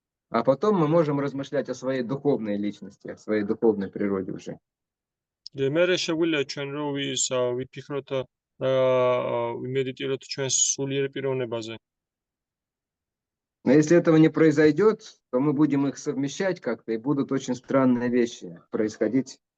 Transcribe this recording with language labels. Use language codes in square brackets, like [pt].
[ru] А потом мы можем размышлять о своей духовной личности, о своей духовной природе уже. [ka] მერე შეგვიძლია ჩვენ რომ ვიფიქროთ და ვიმედიტიროთ ჩვენს სულიერ პიროვნებაზე. [ru] Но если этого не произойдет, то мы будем их совмещать как-то, и будут очень странные вещи происходить.